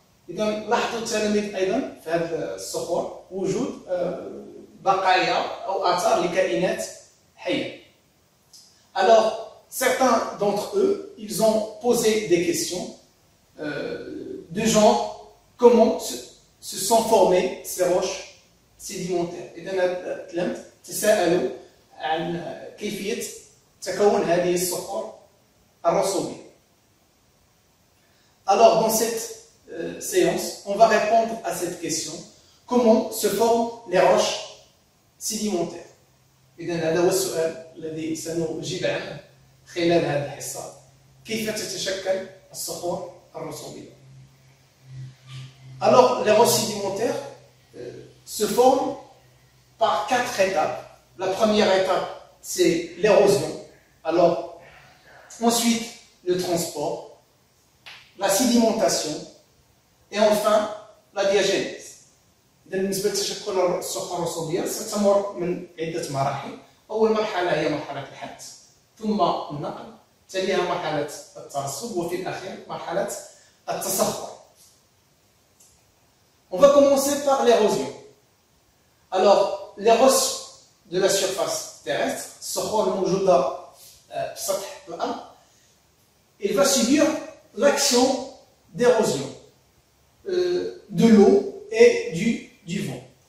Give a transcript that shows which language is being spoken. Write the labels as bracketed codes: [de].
[ar] إذا لاحظوا التلاميذ أيضا في هذه الصخور وجود بقايا أو آثار لكائنات حية. [fr] Alors, certains d'entre eux, ils ont posé des questions de genre comment se sont formées ces roches sédimentaires. [ar] إذا تلاميذ تساءلوا عن كيفية تكون هذه الصخور الرسوبية. [fr] Alors, dans cette séance, on va répondre à cette question. Comment se forment les roches sédimentaires؟ [ar] إذا هذا هو السؤال الذي سنجيب عنه خلال هذه الحصة. كيف تتشكل الصخور الرسوبية؟ [fr] Alors, les roches sédimentaires se forment par 4 étapes. La première étape, c'est l'érosion. Alors, ensuite, le transport, la sédimentation et enfin la diagénèse. [ar] إذا بالنسبة لتشكل الصخور الرسوبية ستمر من عدة مراحل. أول مرحلة هي مرحلة الحث، ثم النقل، تليها مرحلة الترسب وفي الأخير مرحلة التصخر. [fr] On va commencer par l'érosion. Alors, les roches de la surface terrestre, [ar] الصخور الموجودة في سطح الأرض, [fr] il va subir l'action d'érosion de l'eau et du vent.